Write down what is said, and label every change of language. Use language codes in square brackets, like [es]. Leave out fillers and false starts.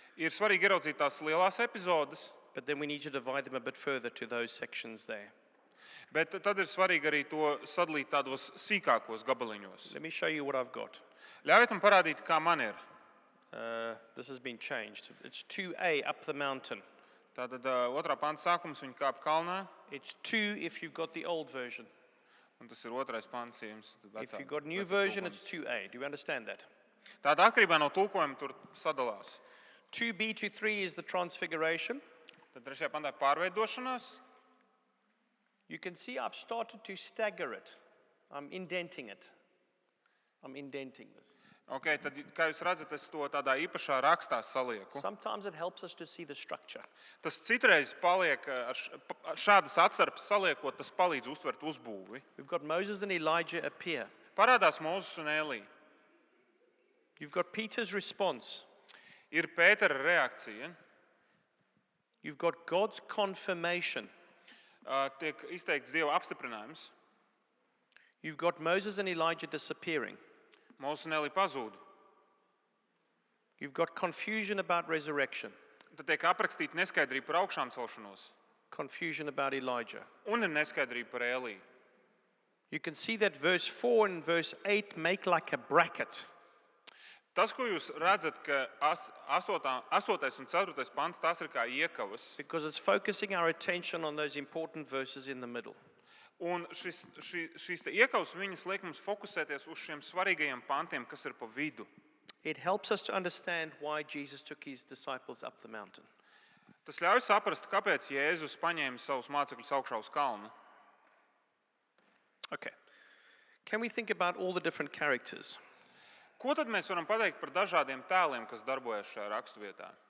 [lv] Ir svarīgi ieraudzīt tās lielās epizodes, [en] but then we need to divide them a bit further to those sections there. [lv] bet tad ir svarīgi arī to sadalīt tādos sīkākos gabaliņos. [en] Let me show you what I've got. [lv] Ļaujiet man parādīt, kā man ir. [en] This has been changed. It's 2a up the mountain. [lv] Tātad 2. panta sākums viņi kāp kalnā, [en] It's 2 if you've got the old version. [lv] un tas ir 2. pants, ja jums ir [en] If you've got [lv] vecais [en] new version, it's [lv] tulkojums. [en] 2a. Do you understand that? [lv] Tātad atkarībā no tulkojuma tur sadalās. [en] 2b to 3 is the transfiguration. [lv] Tad 3. pantā ir pārveidošanās. [en] You can see I've started to stagger it. I'm indenting it. I'm indenting this. [lv] Okay, tad, kā jūs redzat, es to tādā īpašā rakstā salieku. [en] Sometimes it helps us to see the structure. [lv] Tas citreiz paliek, ar šādas atstarpes saliekot, tas palīdz uztvert uzbūvi. [en] We've got Moses and Elijah appear. [lv] Parādās Mūzes un Elija. [en] You've got Peter's response. [lv] Ir Pētera reakcija. [en] You've got God's confirmation. [lv] Tiek izteikts Dieva apstiprinājums. [en] You've got Moses and Elijah disappearing. [lv] Mūzes un Elija pazūd. [en] You've got confusion about resurrection. [lv] Tad tiek aprakstīta neskaidrība par augšām celšanos. [en] Confusion about Elijah. [lv] Un ir neskaidrība par Eliju. [en] You can see that verse 4 and verse 8 make like a bracket. [lv] Tas, ko jūs redzat, ka 8. un 4. pants, tās ir kā iekavas. [en] Because it's focusing our attention on those important verses in the middle. [lv] Un šīs te iekavas viņas liek mums fokusēties uz šiem svarīgajiem pantiem, kas ir pa vidu. [en] It helps us to understand why Jesus took his disciples up the mountain. [lv] Tas ļauj saprast, kāpēc Jēzus paņēma savus mācekļus augšā uz kalna. [en] Okay. Can we think about all the different characters? [lv] Ko tad mēs varam pateikt par dažādiem tēliem, kas darbojas šajā raksturvietā?